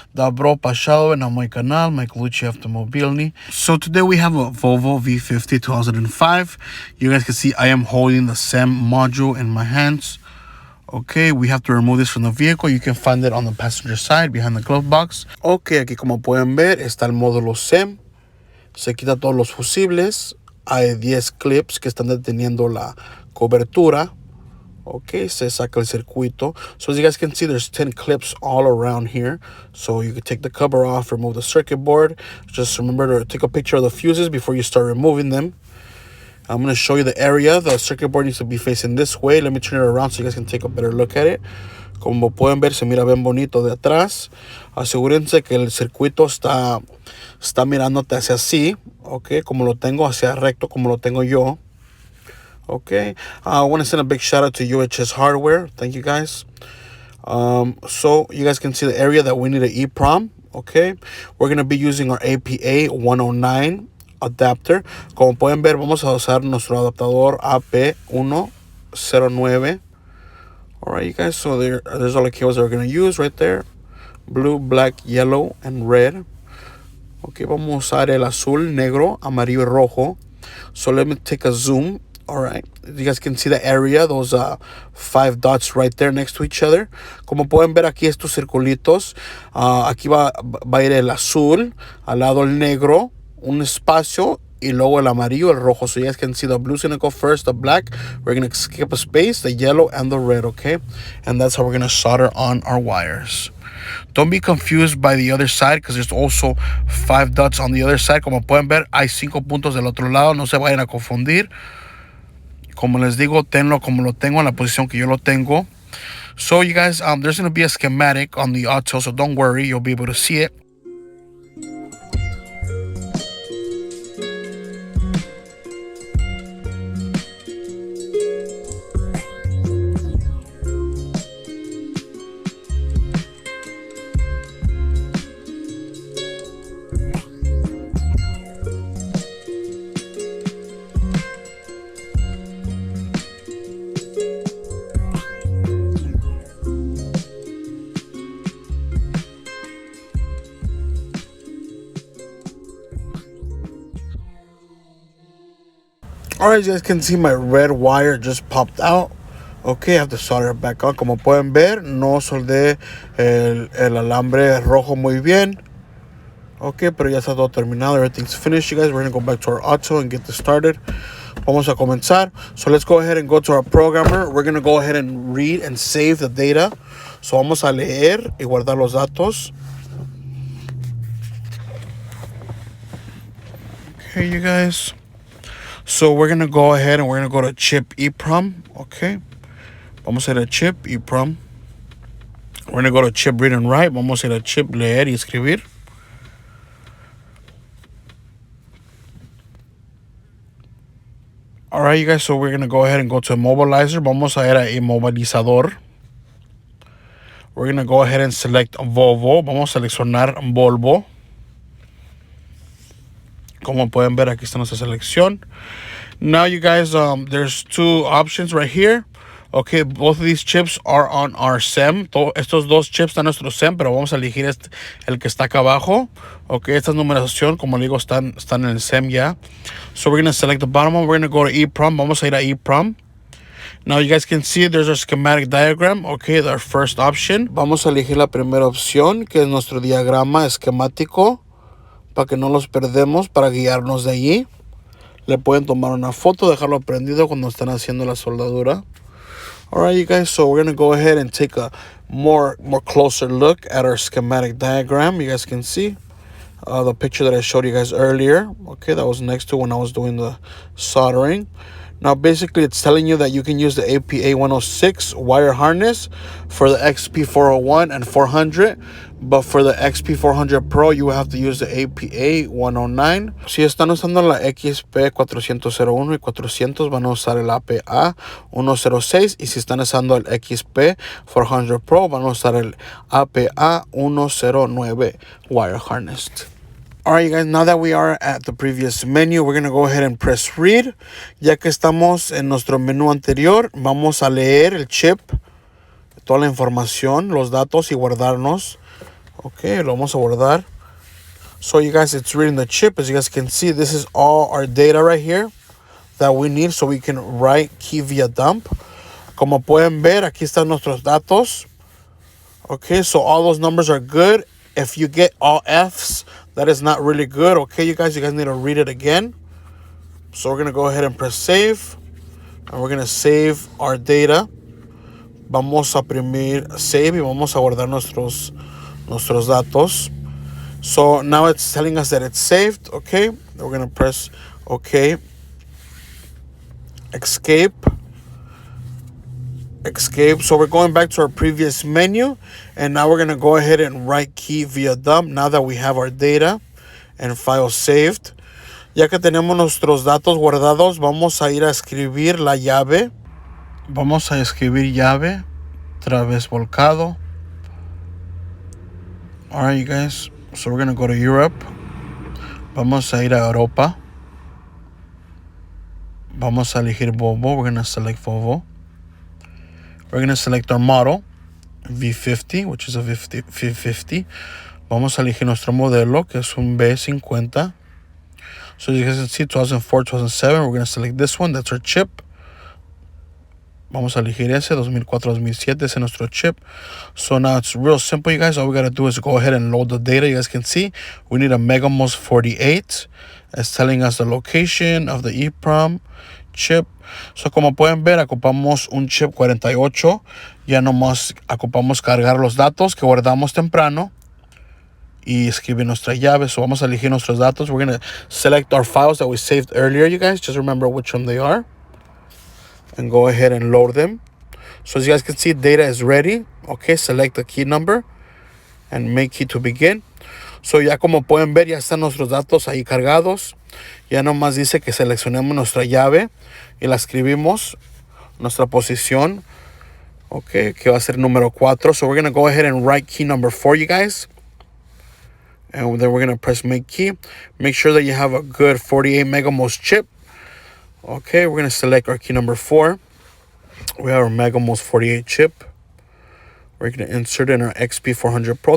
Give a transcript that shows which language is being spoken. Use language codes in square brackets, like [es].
[en] Dobro pasado na mój canal, Mike Lucci Automobilny. So today we have a Volvo V50 2005. You guys can see I am holding the SEM module in my hands. Okay, we have to remove this from the vehicle. You can find it on the passenger side, behind the glove box. [es] Okay, aquí como pueden ver, está el módulo SEM. Se quita todos los fusibles. Hay 10 clips que están deteniendo la cobertura. Okay, se saca el circuito. [en] So as you guys can see, there's 10 clips all around here. So you can take the cover off, remove the circuit board. Just remember to take a picture of the fuses before you start removing them. I'm going to show you the area. The circuit board needs to be facing this way. Let me turn it around so you guys can take a better look at it. [es] Como pueden ver, se mira bien bonito de atrás. Asegúrense que el circuito está mirándote hacia así, ok, como lo tengo, hacia recto, como lo tengo yo. [en] Okay, I want to send a big shout out to UHS Hardware. Thank you guys. So you guys can see the area that we need an EEPROM. Okay, we're going to be using our APA 109 adapter. [es] Como pueden ver, vamos a usar nuestro adaptador AP109. [en] All right, you guys, so there's all the cables that we're going to use right there. Blue, black, yellow, and red. [es] Okay, vamos a usar el azul, negro, amarillo, y rojo. [en] So let me take a zoom. All right, you guys can see the area, those 5 dots right there next to each other. [es] Como pueden ver aquí estos circulitos, aquí va a ir el azul, al lado el negro, un espacio, y luego el amarillo, el rojo. [en] So you guys can see the blue's gonna go first, the black, we're gonna skip a space, the yellow, and the red, okay? And that's how we're gonna solder on our wires. Don't be confused by the other side because there's also 5 dots on the other side. [es] Como pueden ver, hay 5 puntos del otro lado. No se vayan a confundir. Como les digo, tenlo como lo tengo, en la posición que yo lo tengo. [en] So you guys, there's going to be a schematic on the auto, so don't worry, you'll be able to see it. Alright, you guys can see my red wire just popped out. Okay, I have to solder it back on. [es] Como pueden ver, no soldé el alambre rojo muy bien. Okay, pero ya está todo terminado. [en] Everything's finished, you guys. We're going to go back to our auto and get this started. [es] Vamos a comenzar. [en] So let's go ahead and go to our programmer. We're going to go ahead and read and save the data. [es] So vamos a leer y guardar los datos. [en] Okay, you guys. So we're going to go ahead and we're going to go to chip EEPROM. Okay. [es] Vamos a ir a chip EEPROM. [en] We're going to go to chip read and write. [es] Vamos a ir a chip leer y escribir. [en] All right, you guys. So we're going to go ahead and go to immobilizer. [es] Vamos a ir a inmovilizador. [en] We're going to go ahead and select Volvo. [es] Vamos a seleccionar Volvo. Como pueden ver, aquí está nuestra selección. [en] Now, you guys, there's 2 options right here. Okay, both of these chips are on our SEM. [es] Estos 2 chips están en nuestro SEM, pero vamos a elegir el que está acá abajo. Okay, esta numeración, como digo, están en el SEM ya. [en] So we're going to select the bottom one. We're going to go to EEPROM. [es] Vamos a ir a EEPROM. [en] Now, you guys can see there's our schematic diagram. Okay, our first option. [es] Vamos a elegir la primera opción, que es nuestro diagrama esquemático, para que no los perdemos, para guiarnos de allí. Le pueden tomar una foto, dejarlo prendido cuando están haciendo la soldadura. [en] Alright, you guys, so we're going to go ahead and take a more closer look at our schematic diagram. You guys can see the picture that I showed you guys earlier. Okay, that was next to when I was doing the soldering. Now, basically, it's telling you that you can use the APA106 wire harness for the XP401 and 400, but for the XP400 Pro, you have to use the APA109. [es] Si están usando la XP401 y 400, van a usar el APA106, y si están usando el XP400 Pro, van a usar el APA109 wire harness. [en] Alright, you guys, now that we are at the previous menu, we're going to go ahead and press read. [es] Ya que estamos en nuestro menú anterior, vamos a leer el chip, toda la información, los datos, y guardarnos. Ok, lo vamos a guardar. [en] So you guys, it's reading the chip. As you guys can see, this is all our data right here that we need so we can write key via dump. [es] Como pueden ver, aquí están nuestros datos. [en] Okay, so all those numbers are good. If you get all Fs, that is not really good. Okay, you guys need to read it again. So we're going to go ahead and press save. And we're going to save our data. [es] Vamos a oprimir save y vamos a guardar nuestros datos. [en] So now it's telling us that it's saved. Okay, we're going to press okay. Escape. So we're going back to our previous menu, and now we're going to go ahead and write key via dump now that we have our data and file saved. [es] Ya que tenemos nuestros datos guardados, vamos a ir a escribir la llave. Vamos a escribir llave, otra vez volcado. [en] Alright, you guys, so we're going to go to Europe. [es] Vamos a ir a Europa. Vamos a elegir Volvo. [en] We're going to select Volvo. We're going to select our model, V50, which is a V50. [es] Vamos a elegir nuestro modelo, que es un B50. [en] So as you guys can see, 2004, 2007, we're going to select this one. That's our chip. [es] Vamos a elegir ese, 2004, 2007, ese es nuestro chip. [en] So now it's real simple, you guys. All we got to do is go ahead and load the data. You guys can see we need a Megamos 48. It's telling us the location of the EEPROM chip. [es] So como pueden ver, ocupamos un chip 48. Ya nomás ocupamos cargar los datos que guardamos temprano y escribir nuestra llave. So vamos a elegir nuestros datos. [en] We're going to select our files that we saved earlier, you guys. Just remember which one they are. And go ahead and load them. So as you guys can see, data is ready. Okay, select the key number and make key to begin. [es] So ya como pueden ver, ya están nuestros datos ahí cargados. Ya nomás dice que seleccionemos nuestra llave y la escribimos, nuestra posición. Okay, que va a ser número 4. [en] So we're going to go ahead and write key number 4, you guys. And then we're going to press make key. Make sure that you have a good 48 Megamos chip. Okay, we're going to select our key number 4. We have our Megamos 48 chip. We're going to insert in our XP400 Pro.